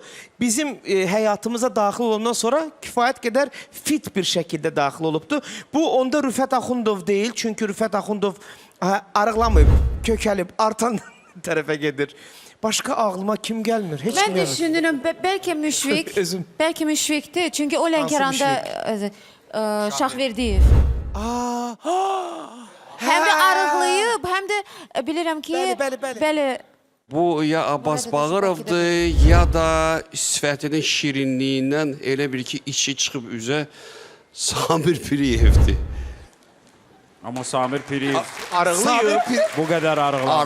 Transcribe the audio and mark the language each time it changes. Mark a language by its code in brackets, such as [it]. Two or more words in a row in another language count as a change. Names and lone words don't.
[az] Bizim həyatımıza daxil olandan sonra kifayət qədər fit bir şəkildə daxil olubdu. Bu onda Rüfət Axundov deyil. Çünki Rüfət Axundov arıqlamayıb, kökəlib, artan tərəfə gedir. Başqa ağlıma kim gəlmir? Heç Ben kim gəlmir. düşünürüm belki Müşfik. Özüm. Belki Müşfik'ti. Çünkü o Lənkəranda Şahverdiyev. [tr] Hem de [az] arıqlayıb, [tr] hem de [az] bilirəm ki... Bəli. Bu ya Abbas Burada da Bağırovdur, ya da sifətinin şirinliyindən elə bir ki, içi çıxıb üzə Samir Piriyevdir. Amma Samir Piriyev Arıqlayıb. bu qədər arıqlar.